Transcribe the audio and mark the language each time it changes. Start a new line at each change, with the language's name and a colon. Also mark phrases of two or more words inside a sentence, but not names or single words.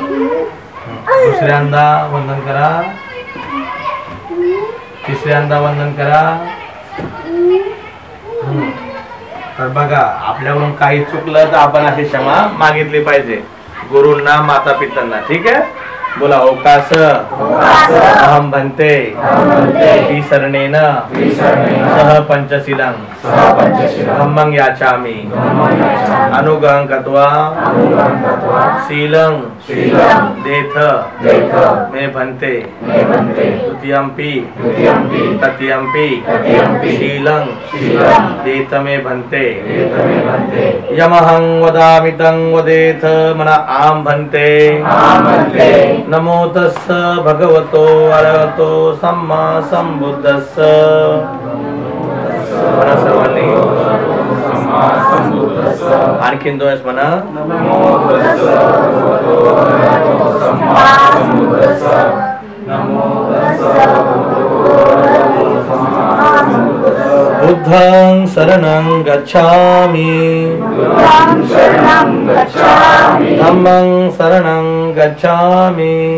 Marathi: दुसऱ्यांदा वंदन करा. तिसऱ्यांदा वंदन करा. तर बघा, आपल्याकडून काही चुकलं तर आपण अशी क्षमा मागितली पाहिजे गुरूंना, माता पित्यांना, ठीक आहे. बोला,
Pali: ओकास अहम भन्ते विसरणेन सह पंचशीलं धम्मं याचामि अनुगहं कृत्वा शीलं देथ मे भन्ते द्वितीयंपि तृतीयंपि शीलं देथ मे भन्ते यमहं वदामि तं वदेथ मना आम भन्ते नमो तस्स भगवतो अरहतो सम्मा संबुद्धस्स.
Marathi: म्हणा सर्वांनी. आणखीन 2 वेळेस म्हणा.
Pali: बुद्धं शरणं गच्छामि धम्मं शरणं गच्छामि